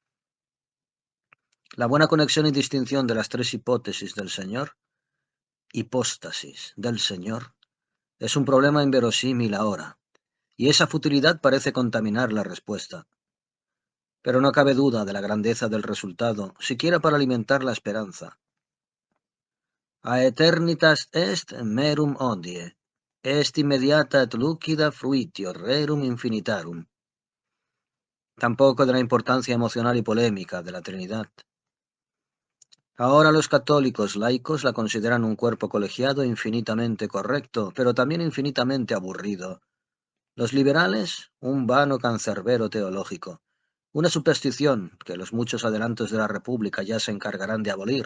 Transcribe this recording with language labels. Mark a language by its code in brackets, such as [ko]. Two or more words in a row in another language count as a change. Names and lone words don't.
[es] La buena conexión y distinción de las 3 hipótesis del Señor, hipóstasis del Señor, es un problema inverosímil ahora, y esa futilidad parece contaminar la respuesta. Pero no cabe duda de la grandeza del resultado, siquiera para alimentar la esperanza. [la] Aeternitas est merum odie, est immediata et lucida fruitio rerum infinitarum. [es] Tampoco de la importancia emocional y polémica de la Trinidad. Ahora los católicos laicos la consideran un cuerpo colegiado infinitamente correcto, pero también infinitamente aburrido. Los liberales, un vano cancerbero teológico, una superstición que los muchos adelantos de la República ya se encargarán de abolir.